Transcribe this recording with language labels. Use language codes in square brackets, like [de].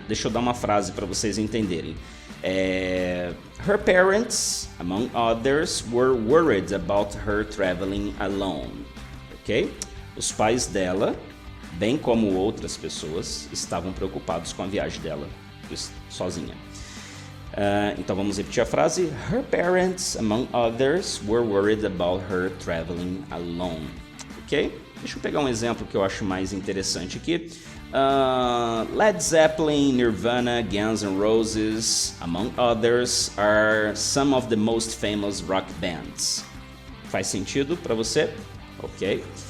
[pt] Deixa eu dar uma frase para vocês entenderem. [en] Her parents, among others, were worried about her traveling alone. Ok? [pt] Os pais dela, bem como outras pessoas, estavam preocupados com a viagem dela sozinha. Então vamos repetir a frase. [en] Her parents, among others, were worried about her traveling alone. Ok? [pt] Deixa eu pegar um exemplo que eu acho mais interessante aqui. [en] Led Zeppelin, Nirvana, Guns N' Roses, among others, are some of the most famous rock bands. [pt] Faz sentido para você? Ok.